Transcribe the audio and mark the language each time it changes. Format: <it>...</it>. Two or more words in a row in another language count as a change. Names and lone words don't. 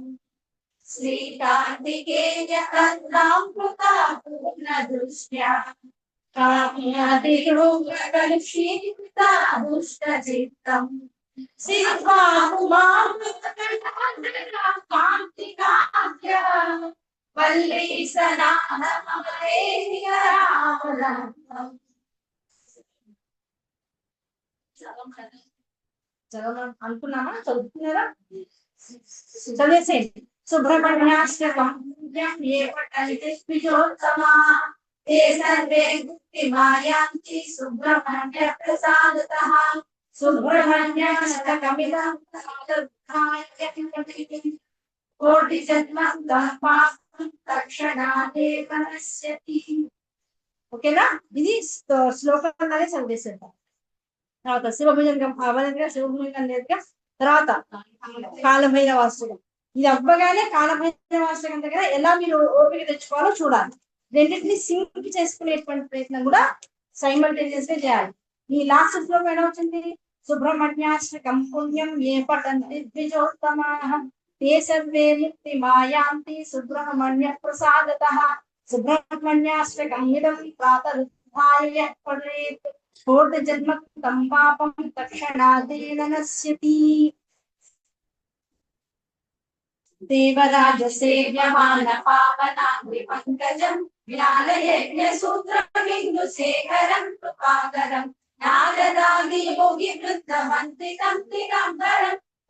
<sa>శ్రీకాంతికేయ కరుణామృత పూర్ణ దృష్ట్యా కామ్యాదిరోగకలుషీకృత దుష్ట చిత్తం కాంతికాద్య వల్లీసనాథ మమ దేహి కరావలంబం.</sa> <te>చదవమని అనుకున్నామా? చదువుతున్నారా?</te> <sa>చదివేసేయండి. సుబ్రహ్మణ్యాష్టకం ఏ పఠంతి ద్విజోత్తమా ते सर्वे मुक्तिमायान्ति सुब्रह्मण्य प्रसादतः सुब्रह्मण्याष्टकमिदं कोटिजन्मं पापं तक्षणादेव नश्यति.</sa> <te>ఓకేనా? ఇది శ్లోకంగానే చదివేసేద్దాం. తర్వాత శివభుజంగం అవనంగా శివభుజంగం లేదుగా. తర్వాత కాలభైరవాష్టకం. ఇది అవ్వగానే కాలభైరవాష్టకం దగ్గర ఎలా మీరు ఓపిక తెచ్చుకోవాలో చూడాలి. రెండింటిని సింక్ చేసుకునేటువంటి ప్రయత్నం కూడా సైమల్టేనియస్ గా చేయాలి. ఈ లాస్ట్ శ్లోకం ఏమవుతుంది?</te> <sa>సుబ్రహ్మణ్యాష్టకం పుణ్యం ఏ పఠంతి ద్విజోత్తమాః ते सर्वे मुक्तिमायान्ति सुब्रह्मण्य प्रसादतः सुब्रह्मण्याष्टकम् इदं प्रातरुत्थाय यः पठेत् कोटिजन्मकृतं पापं तत्क्षणादेन नश्यति. देवराजसेव्यमान पावनाग्निपङ्कजं ज्ञानयज्ञसूत्रबिन्दुशेखरं कृपाकरं नारदादियोगिवृद्धमन्त्रितं दिगम्बरं</sa>